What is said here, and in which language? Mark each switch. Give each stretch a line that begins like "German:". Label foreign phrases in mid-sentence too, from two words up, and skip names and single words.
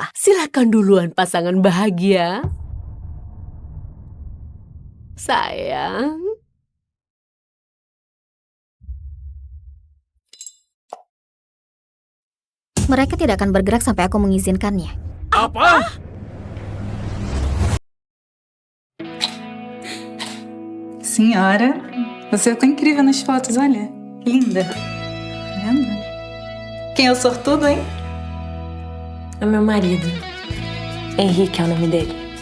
Indonesian: Silakan duluan pasangan bahagia. Sayang. Mereka tidak akan bergerak sampai aku mengizinkannya. Apa?
Portuguese: Senhora, você tá incrível nas fotos, olha. Linda. Tá vendo? Quem é o sortudo, hein? É meu marido. Henrique é o nome dele.